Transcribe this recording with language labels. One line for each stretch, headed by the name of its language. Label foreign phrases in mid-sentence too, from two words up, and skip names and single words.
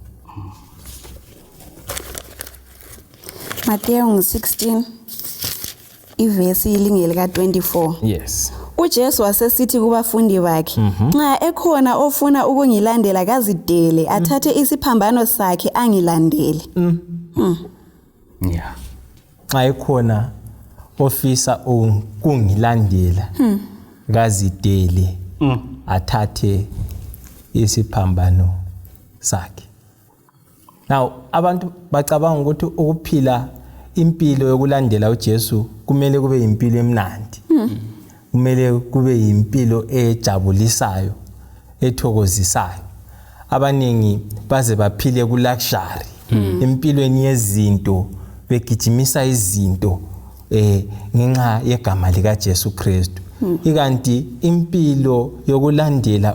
North Ndebele: Mateyu ngo-16 ivesi lingelika 24 uJesu wasesithi kubafundi bakhe nxa ekhona ofuna ukungilandela kazidele athathe isiphambano sakhe angilandele nxa ekhona ofisa ukungilandela kazidele athathe isiphambano sakhe now abantu bacabanga ukuthi ukuphila impilo yokulandela uJesu kumele kube impilo emnandi kumele kube impilo ejabulisayo ethokozisayo abaningi baze baphile ku luxury empilweni yezinto begijimisa izinto ngenxa yegama lika Jesu Kristu ikanti impilo yokulandela